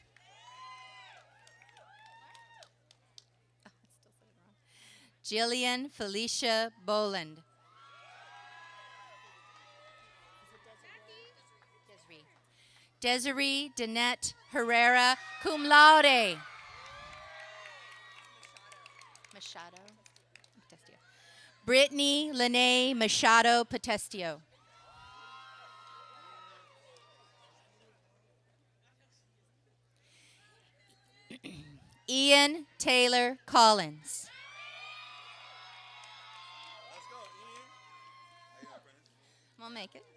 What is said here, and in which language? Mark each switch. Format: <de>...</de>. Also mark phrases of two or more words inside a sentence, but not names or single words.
<en>Jillian Felicia Boland. Desiree Danette Herrera,</en> <la>cum laude.</la> <en>Machado. Potestio. Brittany Lene Machado Potestio. Ian Taylor Collins. We'll make it.</en>